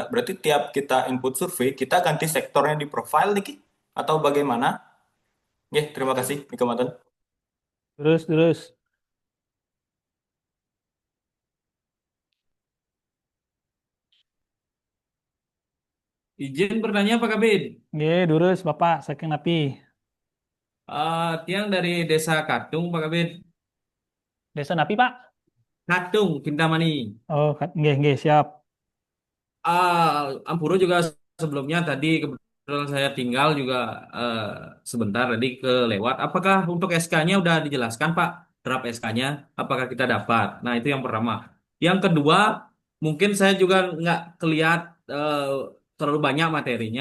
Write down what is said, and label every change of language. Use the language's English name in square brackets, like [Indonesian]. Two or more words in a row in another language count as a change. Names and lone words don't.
[Indonesian] Berarti tiap kita input survei, kita ganti sektornya di profile niki atau bagaimana? Oke, terima kasih, [Balinese] Nika Mantan. [Indonesian] Terus. Izin bertanya Pak Kabid. [Balinese] Nggih, durus Bapak saking napi. [Indonesian] Tiang dari Desa Katung Pak Kabid. [Balinese] Desa napi Pak? Katung, Kintamani. Oh, nggih, siap. [Indonesian] Ampuro juga sebelumnya tadi kebetulan saya tinggal juga sebentar tadi kelewat. Apakah untuk SK-nya udah dijelaskan Pak? Draft SK-nya, apakah kita dapat? Nah itu yang pertama. Yang kedua, mungkin saya juga nggak kelihat terlalu banyak materinya.